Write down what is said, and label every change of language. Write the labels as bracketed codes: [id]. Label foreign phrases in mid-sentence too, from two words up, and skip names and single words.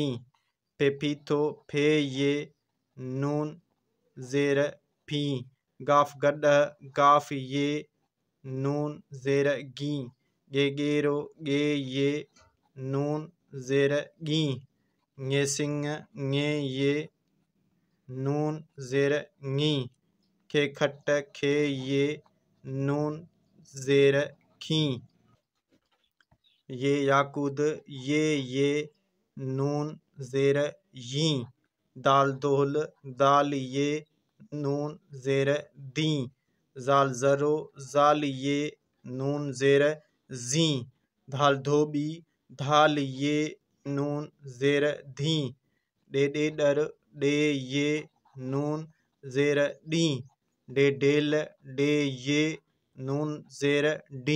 [sd] फे पीथो, फे ये नून ज़ेर फी। गाफ गड्ढ, गाफ ये नून ज़ेर गी। गेरो, गे ये नून ज़ेर गी। ङे सिंह, ङे ये नून ज़ेर ङी। खे खट, खे ये नून ज़ेर खी। ये याकूद, ये नून ज़ेर यी। दाल दोहल, दाल ये नून ज़ेर दी। ज़ाल ज़रो, ज़ाल ये नून ज़ेर ज़ी। धाल धोबी, धाल ये नून ज़ेर धी। डे डेडर, डे ये नून ज़ेर डी। डे डेल, डे ये नून ज़ेर डी।